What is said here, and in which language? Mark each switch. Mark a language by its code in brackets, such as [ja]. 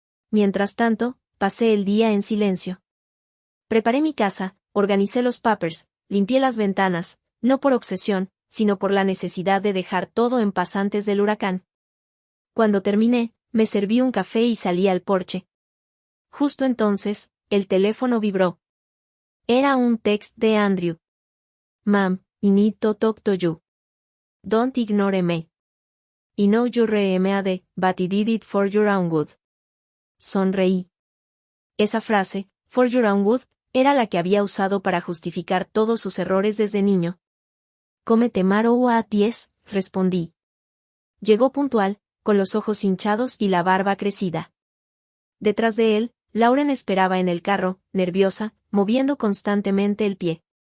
[es] Mientras tanto, pasé el día en silencio. Preparé mi casa, organicé los papers, limpié las ventanas, no por obsesión, sino por la necesidad de dejar todo en paz antes del huracán. Cuando terminé, me serví un café y salí al porche. Justo entonces, el teléfono vibró. Era un text de Andrew. [en] Ma'am, I need to talk to you. Don't ignore me. I know you're mad, but I did it for your own good. [es] Sonreí. Esa frase, [en] for your own good, [es] era la que había usado para justificar todos sus errores desde niño. Cómete maro a 10, respondí. Llegó puntual, con los ojos hinchados y la barba crecida. Detrás de él, Lauren esperaba en el carro, nerviosa, moviendo constantemente el pie.